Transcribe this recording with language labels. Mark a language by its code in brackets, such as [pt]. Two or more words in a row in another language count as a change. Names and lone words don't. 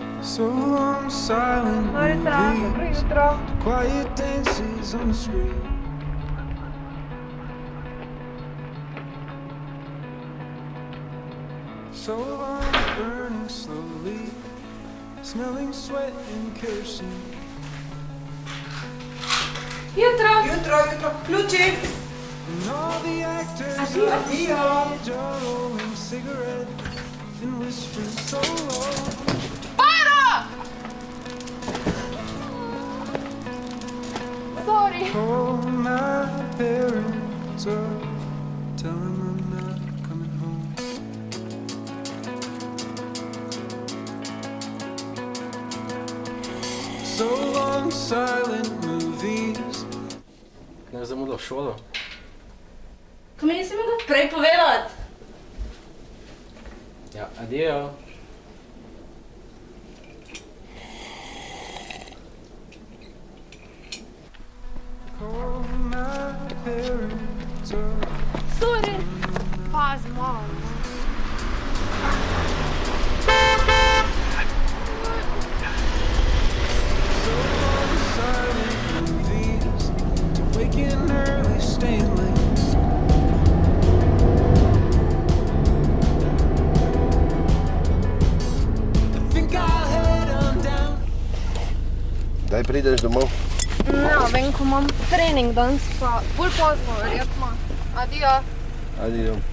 [en] So long silent movies, quiet dances on the screen. So long burning slowly, smelling sweat and kerosene. [sl] Jutro! Ključi! [en] And all the actors on [sl] Addio. [en] stage are rolling cigarettes and whispering so low. Sorry! Call my parents up, tell them I'm not coming home. So long silent movies. [sl] Ne zamudil v šolo? Ko mi nisi mogel prej povedati? Ja, adijo. [en] Call my parents up. Sorry! [sl] Pazi malo. [en] So long silent movies, to waking early, staying late. I think I'll head on down. [sl] Kdaj prideš domov? Ne, vem, ko imam trening danes, pa bolj pozno, verjetno. Adijo. Adijo.